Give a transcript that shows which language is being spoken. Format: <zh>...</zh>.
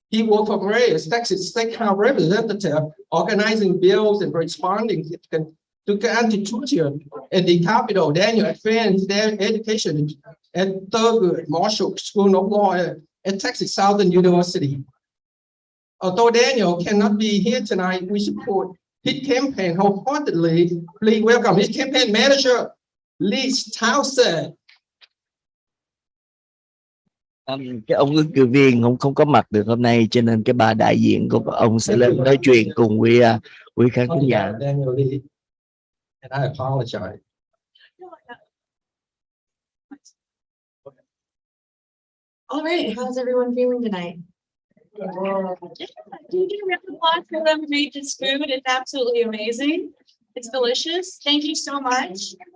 <en>He worked for various Texas State House representatives, organizing bills and responding to anti-torture in the Capitol. Daniel advanced their education at Thurgood Marshall School of Law at Texas Southern University. Although Daniel cannot be here tonight, we support his campaign wholeheartedly. Please welcome his campaign manager, Liz Townsend.</en> <vi>Cái ông ứng cử viên không có mặt được hôm nay, cho nên cái bà đại diện của ông sẽ lên nói chuyện cùng quý khán thính giả.</vi> <en>Daniel Lee, and I apologize. All right, how's everyone feeling tonight? Do you get a round of applause for them who made this food? It's absolutely amazing. It's delicious. Thank you so much.</en>